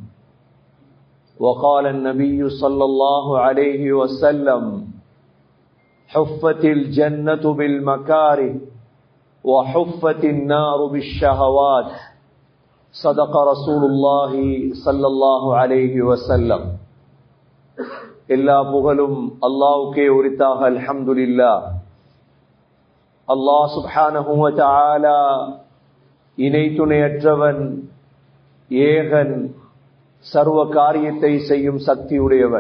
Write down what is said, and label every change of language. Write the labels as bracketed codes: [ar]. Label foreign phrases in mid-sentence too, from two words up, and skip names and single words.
[ar] وقال النبي صلى الله عليه وسلم: حفت الجنة بالمكاره وحفت النار بالشهوات. صدق رسول الله صلى الله عليه وسلم. [ta] எல்லா புகழும் அல்லாஹ்வுக்கே உரித்தாக. அல்ஹம்துலில்லாஹ். அல்லாஹ் [ar] سبحانه وتعالى [ta] இணை துணையற்றவன், ஏகன், சர்வ காரியத்தை செய்யும் சக்தி உடையவன்.